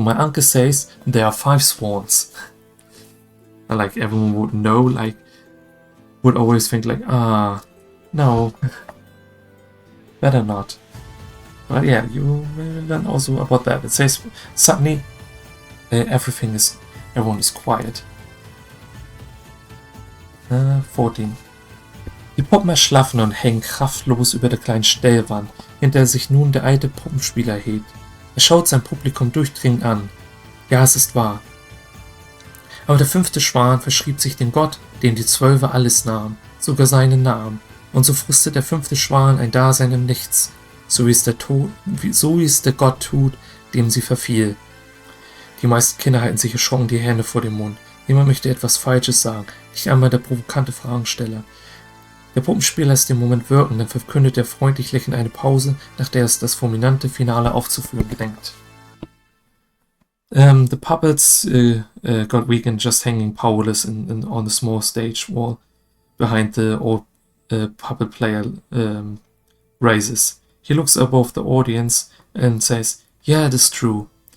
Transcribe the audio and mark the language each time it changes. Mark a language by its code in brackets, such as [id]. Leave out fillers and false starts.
[en] My uncle says there are 5 swans. Like everyone would know, like would always think like, no, better not. But yeah, you learn also about that. It says suddenly everyone is quiet. 14. [de] Die Puppen erschlaffen und hängen kraftlos über der kleinen Stellwand, hinter der sich nun der alte Puppenspieler hebt. Er schaut sein Publikum durchdringend an. Ja, es ist wahr. Aber der 5. Schwan verschrieb sich dem Gott, dem die 12 alles nahmen, sogar seinen Namen. Und so fristet der 5. Schwan ein Dasein im Nichts, so wie es der Gott tut, dem sie verfiel. Die meisten Kinder halten sich erschrocken die Hände vor dem Mund. Jemand möchte etwas Falsches sagen, nicht einmal der provokante Fragensteller. Der Puppenspieler lässt den Moment wirken, dann verkündet er freundlich lächelnd eine Pause, nach der es das fulminante Finale aufzuführen gedenkt. [en] The puppets got weak and just hanging powerless on the small stage wall behind the old puppet player raises. He looks above the audience and says, "Yeah, it is true.